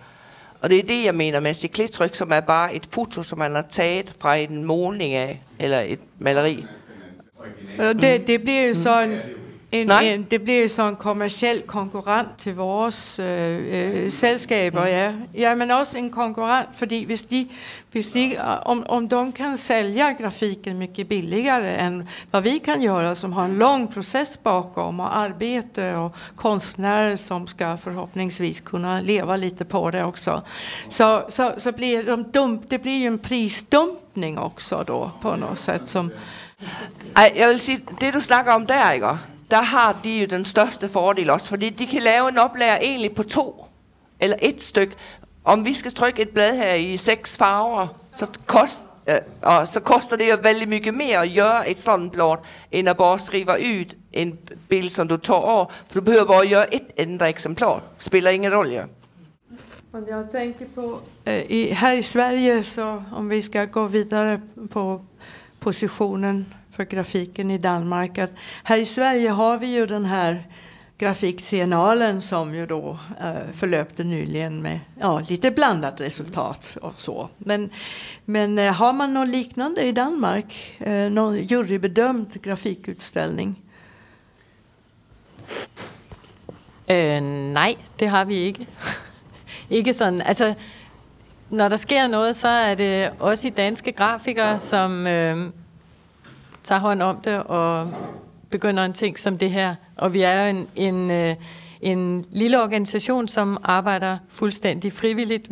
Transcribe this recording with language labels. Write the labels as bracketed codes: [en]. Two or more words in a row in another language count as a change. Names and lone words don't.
[da] Og det er det, jeg mener med chiclet-tryk, som er bare et foto, som man har taget fra en målning af, eller et maleri. Det bliver jo så det bliver så en kommerciel konkurrent til vores selskaber, ja, men også en konkurrent, fordi hvis de [sv] om de kan sälja grafiken mycket billigare än vad vi kan göra, som har en lång process bakom och arbete och konstnärer som ska förhoppningsvis kunna leva lite på det också, så blir det blir ju en prisdumpning också då på något sätt som... [da] Jeg vil sige, det du snakker om der, ikke? Der har de jo den største fordel også, fordi de kan lave en oplærer egentlig på 2 eller 1 stykke. Om vi skal trykke et blad her i 6 farver, så koster det jo [no] veldig mye mere [da] at gøre et sådan blad, end at bare skrive ud en bild, som du tager over. For du behøver bare at gøre et enda eksemplar. Spiller ingen rolle. [sv] Men jag tänker på här i Sverige, så om vi ska gå vidare på positionen för grafiken i Danmark, att här i Sverige har vi ju den här grafiktriennalen som ju då förlöpte nyligen med lite blandat resultat och så. Men har man något liknande i Danmark? Någon jurybedömd grafikutställning? [da] Nej, det har vi ikke. Ikke sådan, altså når der sker noget, så er det også i danske grafikere, som tager hånd om det og begynder en ting som det her. Og vi er jo en lille organisation, som arbejder fuldstændig frivilligt.